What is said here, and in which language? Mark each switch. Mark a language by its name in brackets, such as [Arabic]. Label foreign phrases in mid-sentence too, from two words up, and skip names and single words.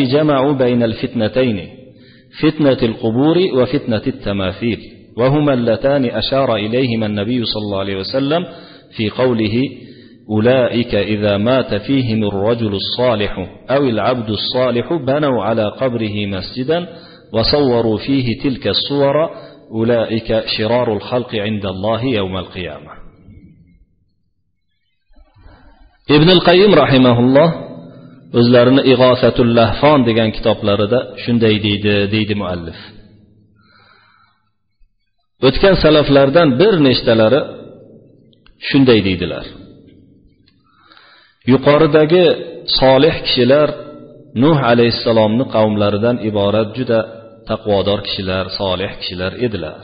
[Arabic] جمعوا بين الفتنتين فتنة القبور وفتنة التماثيل وهما اللتان أشار إليهما النبي صلى الله عليه وسلم في قوله أولئك إذا مات فيهم الرجل الصالح أو العبد الصالح بنوا على قبره مسجدا وصوروا فيه تلك الصور أولئك شرار الخلق عند الله يوم القيامة. ابن القيم رحمه الله [Uzbek] o'zlarini Ig'osatul Lahfon degan kitoblarida shunday deydi muallif. O'tgan salaflardan bir nechtalari shunday deydilar. Yuqoridagi solih kishilar Nuh alayhissalomning qavmlaridan iborat juda taqvodor kishilar, solih kishilar edilar.